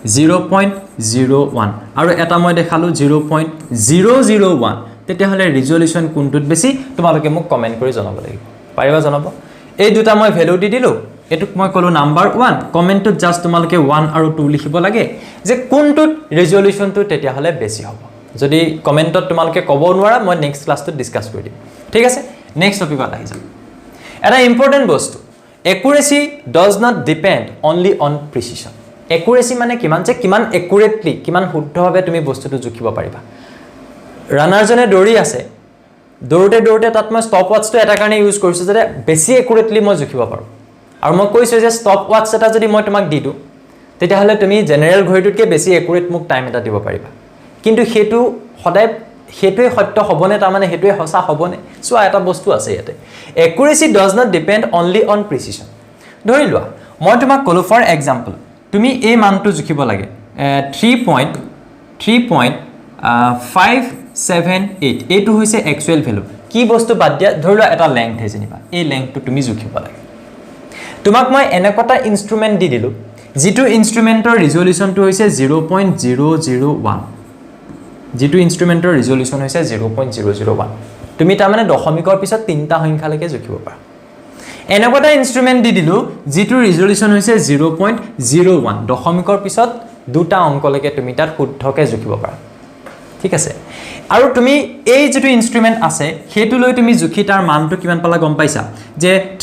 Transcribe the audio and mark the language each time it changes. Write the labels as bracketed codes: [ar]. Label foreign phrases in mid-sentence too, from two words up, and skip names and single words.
[as] 0.01 আৰু এটা মই দেখালো 0.001 তেতিয়া হলে ৰিজলিউশন কোনটোত বেছি তোমালোকে মোক কমেন্ট কৰি জনাব লাগিব পাৰিবা জনাব এই দুটা মই ভ্যালু দি দিলো এটুক মই কলো নাম্বাৰ 1 কমেন্টত জাস্ট তোমালোকে 1 আৰু 2 লিখিব লাগে যে কোনটোত ৰিজলিউশনটো তেতিয়া হলে বেছি হ'ব যদি কমেন্টত তোমালোকে ক'ব নোৱাৰা মই নেক্সট ক্লাছটোত ডিসকাস কৰি দিম ঠিক আছে নেক্সট টপিকত আহি যাম এটা ইম্পৰ্টেন্ট বস্তু [en] accuracy does not depend only on precision accuracy [as] মানে কিমান accurately কিমান শুদ্ধভাৱে তুমি বস্তুটো জুখিব পাৰিবা ৰানাৰ জনে দৌৰি আছে দৌৰতে তাত মই [en] stop watch [as] এটা কাৰণে ইউজ কৰিছো যে বেছি accurately মই জুখিব পাৰো আৰু মই কৈছো যে [en] stop watch [as] এটা যদি মই তোমাক দি দিও তেতিয়া হলে তুমি জেনাৰেল ঘড়িটোতকৈ বেছি accurate মোক টাইম এটা দিব পাৰিবা কিন্তু হেতু সদায় হেতুৱে সত্য হবনে তাৰ মানে হেতুৱে হসা হবনে সো এটা বস্তু আছে ইয়াতে [en] accuracy does not depend only on precision [as] ধৰি লোৱা মই তোমাক কলো [en] for example [as] তুমি এই মানটো জুখিব লাগে 3.578 এটো হৈছে [en] actual value [as] কি বস্তু বাদ দিয়া ধৰি লোৱা এটা লেংথ হে জনিবা এই লেংথটো তুমি জুখিব লাগে তোমাক মই এনেকটা ইনস্ট্ৰুমেন্ট দি দিলো যেটো ইনস্ট্ৰুমেন্টৰ ৰিজলিউশনটো হৈছে 0.001 যেটো ইনস্ট্ৰুমেন্টৰ ৰিজলিউশন হৈছে 0.001 তুমি তাৰ মানে দশমিকৰ পিছত তিনটা সংখ্যালৈকে জুখিব পাৰা এনেকটা ইনস্ট্ৰুমেন্ট দি দিলো যেটো ৰিজলিউশন হৈছে 0.01 দশমিকৰ পিছত দুটা অংকলৈকে তুমি তাত শুদ্ধকে জুখিব পাৰা ঠিক আছে আৰু তুমি এই যেটো ইনস্ট্ৰুমেন্ট আছে হেতু লৈ তুমি জুখি তাৰ মানটো কিমান পালা গম পাইছা যে